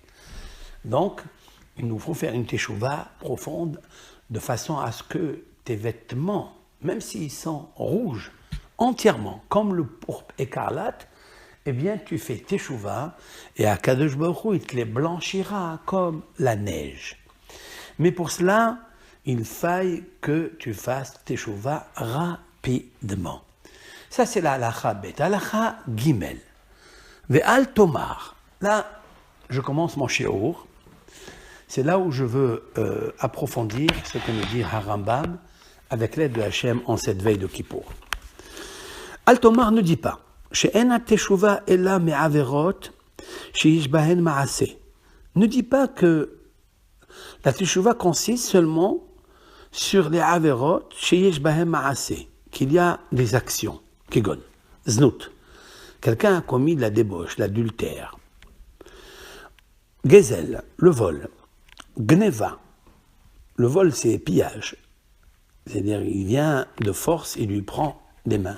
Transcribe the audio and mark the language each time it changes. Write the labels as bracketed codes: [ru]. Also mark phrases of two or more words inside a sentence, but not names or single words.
[fr] Donc, il nous faut faire une teshuva profonde, de façon à ce que tes vêtements, même s'ils sont rouges, entièrement, comme le pourpre écarlate, eh bien, tu fais teshuva, et [he] הקדוש ברוך הוא, [fr] il te les blanchira comme la neige. Mais pour cela, il faille que tu fasses teshuva rapidement. Ça, c'est la [he] הלכה ב. הלכה ג. ואל תאמר. [fr] Là, je commence mon shiur. C'est là où je veux approfondir ce que nous dit Harambam avec l'aide de Hachem en cette veille de Kippour. [he] אל תאמר [fr] ne dit pas [he] שאין תשובה אלא מעבירות שיש בהן מעשה. [fr] Ne dit pas que la teshuva consiste seulement sur les [he] עבירות שיש בהן מעשה, [fr] qu'il y a des actions. [he] כגון, זנות. [fr] Quelqu'un a commis de la débauche, l'adultère. Gezel, le vol. Gneva, le vol c'est pillage. C'est-à-dire il vient de force et lui prend des mains.